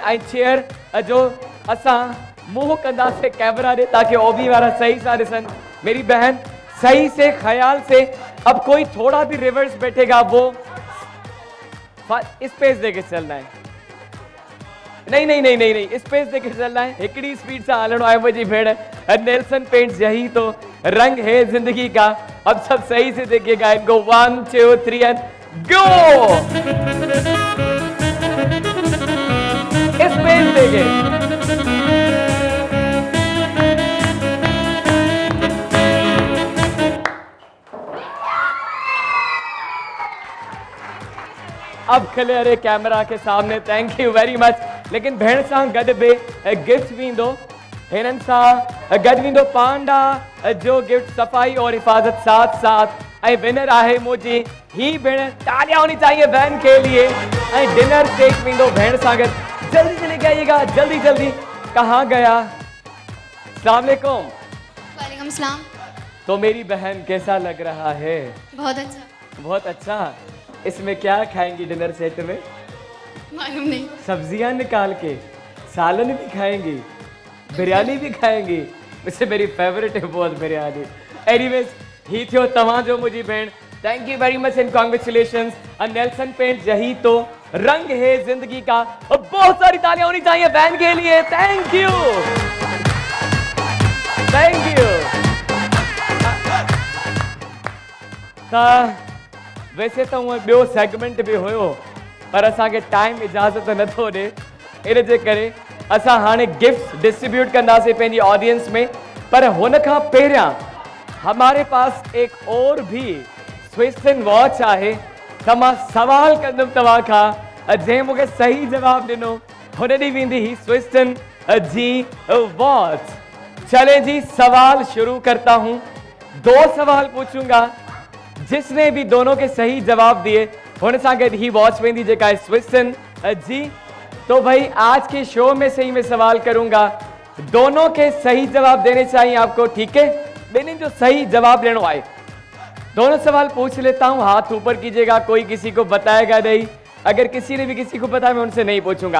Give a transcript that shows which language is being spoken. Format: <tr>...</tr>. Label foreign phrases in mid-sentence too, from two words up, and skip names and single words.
<sd>आई चेयर जो असा मुंह कंदा से कैमरा दे ताकि ओबी वाला सही सा ॾिसन।</sd> <ur>میری بہن صحیح سے، خیال سے. اب کوئی تھوڑا بھی ریورس بیٹھے گا وہ اسپیس دے کے چلنا ہے. نہیں، اسپیس دے کے چلنا ہے,</ur> <sd>हिकड़ी स्पीड से हलणो आहे मुझी भेड़।</sd> <ur>نیلسن پینٹس یہی تو رنگ ہے زندگی کا. اب سب صحیح سے دیکھیے گا ان کو.</ur> <en>1 2 3 and go.</en> <ur>اسپیس دے کے اب کھلے ارے کیمرا کے سامنے.</ur> <en>Thank you very much.</en> <sd>लेकिन भेण सां गॾु बि गिफ्ट वेंदो, हिननि सां गॾु वेंदो पांडा जो गिफ्ट</sd> <ur>صفائی اور حفاظت ساتھ ساتھ.</ur> <sd>ऐं विनर आहे मुझी ही भेण।</sd> <ur>تالیاں ہونی چاہئیں بہن کے لیے.</ur> <sd>ऐं डिनर सेट वेंदो भेण सां गॾु।</sd> <ur>جلدی سے لے کے آئیے گا، جلدی. کہاں گیا?</ur> <ar>السلام عليكم. وعليكم سلام.</ar> <ur>تو میری بہن کیسا لگ رہا ہے? بہت اچھا. بہت اچھا. اس میں کیا کھائیں گی ڈنر سیٹ میں? معلوم نہیں. سبزیاں نکال کے سالن بھی کھائیں گی، بریانی بھی کھائیں گی. مجھ سے میری فیورٹ ہے بہت بریانی.</ur> <sd>एनीवेज, ही थियो तव्हां जो मुझी भेण।</sd> <en>Thank you very much and congratulations.</en> <ur>نیلسن پینٹ یہی تو رنگ ہے زندگی کا. اور بہت ساری تالیاں ہونی چاہئیں بہن کے لیے.</ur> <en>Thank you.</en> <sd>वैसे तो उहो ॿियो सेगमेंट भी हुयो, पर असांखे टाइम इजाज़त नथो ॾे। इन जे करे असां हाणे गिफ्ट्स डिस्ट्रीब्यूट कंदासीं पंहिंजी ऑडियंस में। पर हुन खां पहिरियां</sd> <ur>ہمارے پاس ایک اور بھی</ur> <sd>स्विस्टन वॉच आहे। त मां सवाल कंदुमि तव्हां खां, जंहिं मूंखे सही जवाब ॾिनो हुन ॾींहुं वेंदी ही स्विस्टन जी वॉच।</sd> <ur>چلے جی، سوال شروع کرتا ہوں. 2 سوال پوچھوں گا، جس نے بھی دونوں کے صحیح جواب دیے</ur> <sd>हुन सां गॾु ही वॉच वेंदी जेका स्विस्टन जी</sd> <ur>تو بھائی آج کے شو میں سے ہی میں سوال کروں گا، دونوں کے صحیح جواب دینے چاہئیں آپ کو، ٹھیک ہے? میں نے جو صحیح جواب لینا آئے دونوں سوال پوچھ لیتا ہوں، ہاتھ اوپر کیجیے گا، کوئی کسی کو بتائے گا نہیں، اگر کسی نے بھی کسی کو بتایا میں ان سے نہیں پوچھوں گا.</ur>